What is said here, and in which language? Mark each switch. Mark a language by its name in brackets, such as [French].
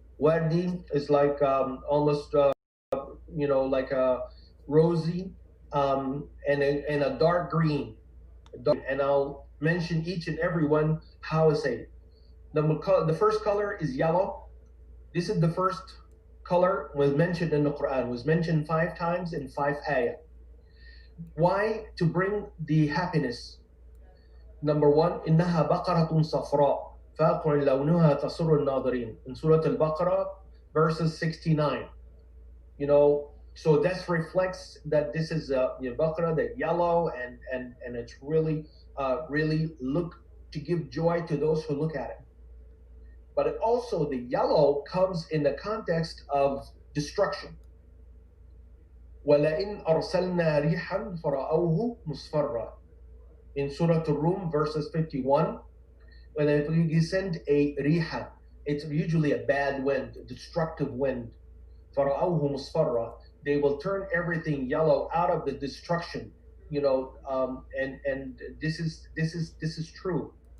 [English] Wardi is like almost like a rosy, and a dark green. And I'll mention each and every one how I say it. The first color is yellow. This is the first color was mentioned in the Quran, was mentioned 5 times in 5 ayah. Why? To bring the happiness. Number 1, [Arabic] إنها بقرة صفراء فاقع لونها تسر الناظرين [English] in Surah Al-Baqarah, verses 69. So that reflects that this is Baqarah, that yellow, and it's really look to give joy to those who look at it. But it also, the yellow comes in the context of destruction. [Arabic] وَلَئِنْ أَرْسَلْنَا رِيحًا فَرَأَوْهُ مُصْفَرًّا [English] in Surah Al-Rum, verses 51. When you send a riha, it's usually a bad wind, a destructive wind. [Arabic] فَرَأَوْهُ مُصْفَرًّا, [English] they will turn everything yellow out of the destruction. And this is true.